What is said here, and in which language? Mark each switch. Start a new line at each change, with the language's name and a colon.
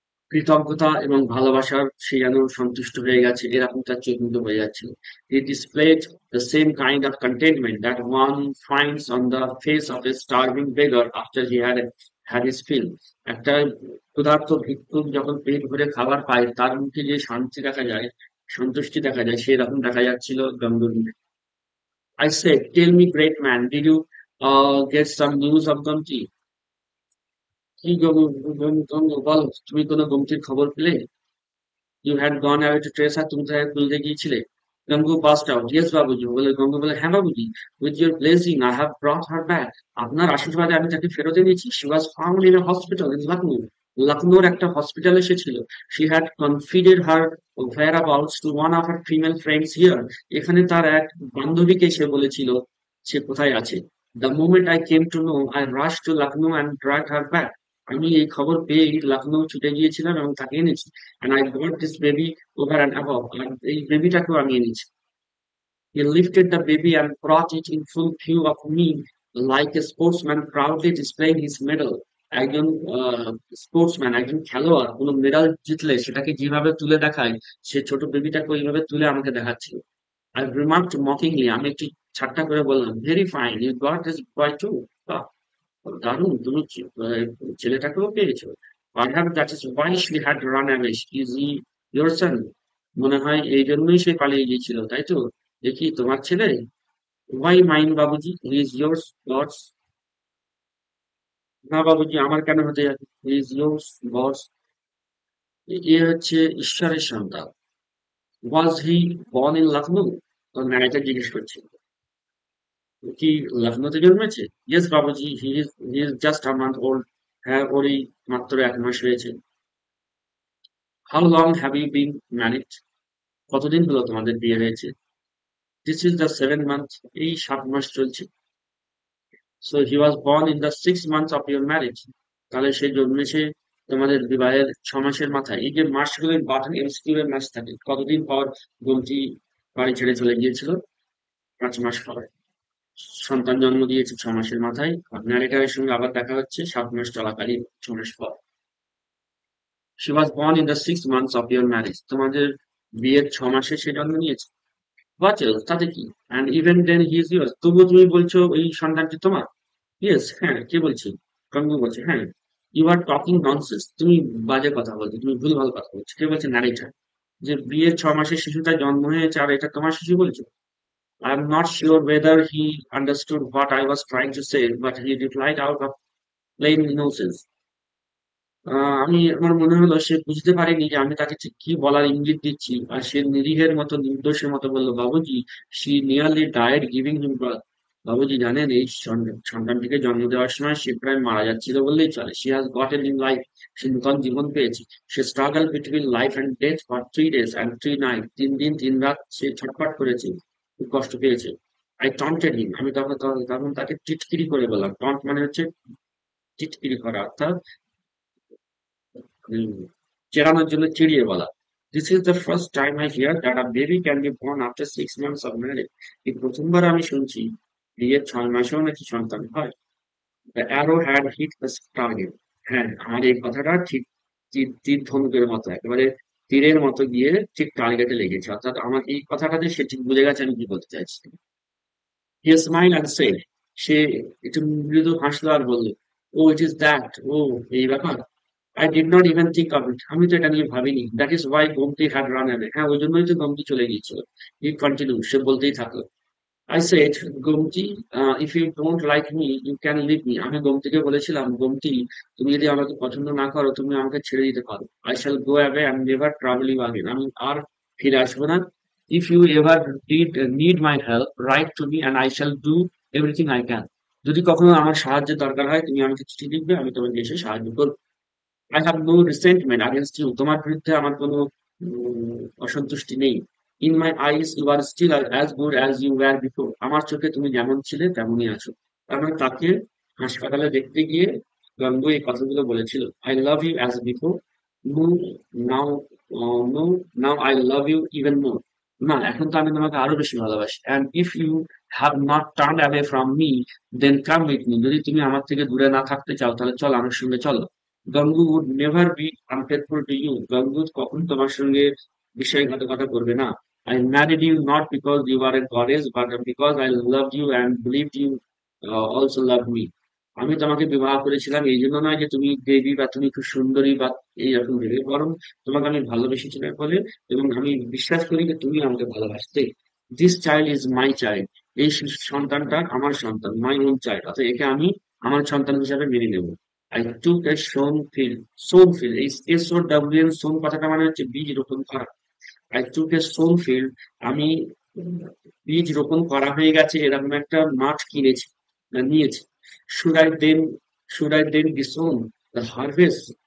Bangla: কৃতজ্ঞতা এবং ভালোবাসার সে যেন সন্তুষ্ট হয়ে গেছে এরকম তার চোখ মুখে হয়ে যাচ্ছিল।
English: He displayed the same kind of contentment that one finds on the face of a starving beggar after he had his fill.
Bangla: একটা ক্ষুধার্ত ভিক্ষুক যখন পেট ভরে খাবার পায় তার মুখে যে শান্তি দেখা যায়, সন্তুষ্টি দেখা যায়, সেই রকম দেখা যাচ্ছিল গঙ্গুর মুখে।
English: I said, tell me, great man, did you get some news of Gumti?
Bangla: কি বল, তুমি কোনো গমতির খবর পেলে?
English: You had gone away to trace her,
Bangla: তুমি তাকে খুঁজতে গিয়েছিলে।
English: Gangu passed out. Yes, Babuji.
Bangla: বলে গঙ্গু বলে, হ্যাঁ বাবুজি।
English: With your blessing, I have brought her back.
Bangla: আপনার আশীর্বাদে আমি তাকে ফেরত এনেছি।
English: She was found in a hospital in Lucknow.
Bangla: লখনৌর একটা হসপিটালে সে ছিল।
English: She had confided her whereabouts to one of her female friends here.
Bangla: এখানে তার এক বান্ধবীকে সে বলেছিল সে কোথায় আছে।
English: The moment I came to know, I rushed to Lucknow and dragged her back.
Bangla: আমি এই খবর পেয়েই লখনৌ ছুটে গিয়েছিলাম এবং তাকে এনেছি।
English: And I got this baby over and above.
Bangla: আর এই বেবিটাকেও আমি এনেছি।
English: He lifted the baby and brought it in full view of me like a sportsman proudly displaying his medal.
Bangla: একজন স্পোর্টসম্যান, একজন খেলোয়াড় কোনো মেডাল জিতলে সেটাকে যেভাবে তুলে দেখায় সে ছোট বেবিটাকে ওইভাবে তুলে আমাকে দেখাচ্ছিল।
English: I remarked mockingly,
Bangla: আমি একটু ঠাট্টা করে বললাম,
English: very fine, you got this boy too.
Bangla: বাহ, দারুণ, তুমি ছেলেটাকেও পেয়েছো।
English: Perhaps that is why she had run away. Is he your son?
Bangla: মনে হয় এই জন্যই সে পালিয়ে গিয়েছিল, তাই তো? দেখি তোমার ছেলে?
English: Why mine, Babuji? He is yours, God's.
Bangla: না বাবুজি, আমার কেন হতে যাবে?
English: He is yours, God's.
Bangla: এ হচ্ছে ঈশ্বরের সন্তান।
English: Was he born in Lucknow?
Bangla: তোর ম্যানেজার জিজ্ঞেস করছে। কি লখনৌতে জন্মেছে?
English: Yes, Babuji, he is just a month old.
Bangla: হ্যাঁ, ওরই মাত্র 1 মাস হয়েছে।
English: How long have you been married?
Bangla: কতদিন হলো তোমাদের বিয়ে হয়েছে?
English: This is the 7th month.
Bangla: এই 7 মাস চলছে।
English: So he was born in the 6th month of your marriage.
Bangla: তাহলে সে জন্মেছে তোমাদের বিবাহের 6 মাসের মাথায়। এই যে মাসগুলোর বাটন এমসিকিউ এর মাস থাকে, কতদিন পর গোমতী বাড়ি ছেড়ে চলে গিয়েছিল? 5 মাস পর। সন্তান জন্ম দিয়েছে 6 মাসের মাথায়। আর ন্যারেটারের সঙ্গে আবার দেখা হচ্ছে 7 মাস চলাকালীন, 6 মাস পর।
English: She was born in the 6th month of your marriage.
Bangla: তোমাদের বিয়ের 6 মাসে সে জন্ম নিয়েছে।
English: What else?
Bangla: তাতে কি?
English: And even then he is yours.
Bangla: তবুও তুমি বলছো ওই সন্তানটি তোমার?
English: yes,
Bangla: হ্যাঁ, কে বলছি? গঙ্গু বলছে, হ্যাঁ।
English: you are talking nonsense,
Bangla: তুমি বাজে কথা বলছো, তুমি ভুলভাল কথা বলছো। কে বলছে? নারীটা। যে বিয়ের 6 মাসের শিশুটা জন্ম হয়েছে আর এটা তোমার শিশু বলছো?
English: I am not sure whether he understood what I was trying to say, but he replied out of plain innocence.
Bangla: আমি আমার মনে হলো সে বুঝতে পারেনি যে আমি তাকে ঠিক কি বলার ইঙ্গিত দিচ্ছি, আর সে নিরীহের মতো নির্দোষের মতো বলল, বাবুজি,
English: she nearly died giving him birth.
Bangla: বাবুজি জানেন, এই সন্তানটিকে জন্ম দেওয়ার সময় সে প্রায় মারা যাচ্ছিল বললেই চলে।
English: she has got a new life,
Bangla: সে নূতন জীবন পেয়েছে।
English: she struggled between life and death for 3 days and 3 nights,
Bangla: 3 দিন 3 রাত সে ছটফট করেছে, খুব কষ্ট পেয়েছে।
English: I taunted him,
Bangla: আমি তখন তাকে টিটকিরি করে বললাম। টন্ট মানে হচ্ছে টিটকিরি করা, অর্থাৎ হুম, চেরানোর জন্য চিড়িয়ে বলা।
English: This is the first time I hear that a baby can be born after 6 months of marriage.
Bangla: এই প্রথমবার আমি শুনছি বিয়ের 6 মাসেও নাকি সন্তান হয়।
English: The arrow had hit the target.
Bangla: হ্যাঁ, আমার এই কথাটা ঠিক তীর ধনুকের মতো, একেবারে তীরের মতো গিয়ে ঠিক টার্গেটে লেগেছে। অর্থাৎ আমার এই কথাটাতে সে ঠিক বুঝে গেছে আমি কি বলতে চাইছি।
English: he smile and said,
Bangla: সে একটু মৃদু হাসলো আর বলল,
English: oh it is that,
Bangla: ও এই ব্যাপার।
English: I did not even think of it.
Bangla: আমি তো এটা নিয়ে ভাবিনি।
English: That is why Gomti had run away.
Bangla: হ্যাঁ, ওই জন্যই তো গোমতী চলে গিয়েছিল।
English: He continued,
Bangla: সে বলতেই থাকলো।
English: I said, Gomti, if you don't like me, you can leave me.
Bangla: আমি গোমতীকে বলেছিলাম, গোমতী, তুমি যদি আমাকে পছন্দ না করো, তুমি আমাকে ছেড়ে দিতে পারো।
English: I shall go away and never trouble you again.
Bangla: আমি আর ফিরে আসবো না।
English: If you ever need my help, write to me and I shall do everything I can.
Bangla: যদি কখনো আমার সাহায্যের দরকার হয়, তুমি আমাকে চিঠি লিখবে, আমি তোমাকে এসে সাহায্য করবো।
English: I have no resentment against you.
Bangla: তোমার বিরুদ্ধে আমার কোনো অসন্তুষ্টি নেই।
English: In my eyes, you are still as good as you were before.
Bangla: আমার চোখে তুমি যেমন ছিলে তেমনই আছো। তার মানে তাকে হাসপাতালে দেখতে গিয়ে গাঙ্গু এই কথাগুলো বলেছিল।
English: I love you as before. No, now, no, now I love you even more.
Bangla: না, এখন তো আমি তোমাকে আরো বেশি ভালোবাসি।
English: And if you have not turned away from me, then come with me.
Bangla: যদি তুমি আমার থেকে দূরে না থাকতে চাও, তাহলে চলো, আমার সঙ্গে চলো।
English: Gangu would never be unfaithful to you.
Bangla: Gangu কখনো তোমার সঙ্গে বিশ্বাসঘাতকতা করবে না।
English: I married you not because you are a goddess, but because I loved you and believed you also loved me.
Bangla: আমি তোমাকে বিবাহ করেছিলাম এই জন্য নয় যে তুমি দেবী বা তুমি খুব সুন্দরী বা এইরকম ভেবে, বরং তোমাকে আমি ভালোবেসেছিলাম বলে, এবং আমি বিশ্বাস করি যে তুমি আমাকে ভালোবাসতে।
English: this child is my child,
Bangla: এই সন্তানটা আমার সন্তান,
English: my own child,
Bangla: অর্থাৎ একে আমি আমার সন্তান হিসাবে মেনে নেব।
English: I took a sown field. sown field, এই SOWN, sown
Bangla: কথাটা মানে হচ্ছে বীজ রোপণ করা। I took a sown field, আমি বীজ রোপণ করা হয়ে গেছে এরকম একটা মাঠ কিনেছি না নিয়েছি।
English: should I then should I then disown the harvest?